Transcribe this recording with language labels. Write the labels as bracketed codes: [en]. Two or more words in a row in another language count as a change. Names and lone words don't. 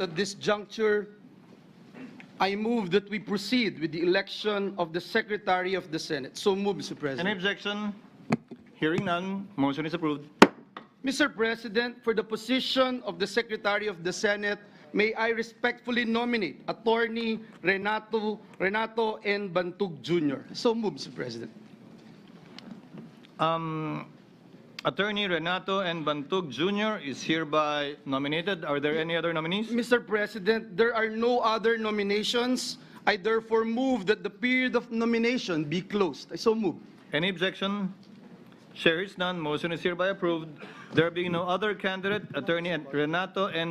[en] At this juncture, I move that we proceed with the election of the Secretary of the Senate. So move, Mr. President. Any objection? Hearing none, motion is approved. Mr. President, for the position of the Secretary of the Senate, may I respectfully nominate Attorney Renato N. Bantug Jr. So move, Mr. President. Attorney Renato N. Bantug Jr. is hereby nominated. Are there any other nominees? Mr. President, there are no other nominations. I therefore move that the period of nomination be closed. I so move. Any objection? Chair is none. Motion is hereby approved. There being no other candidate, Attorney Renato N.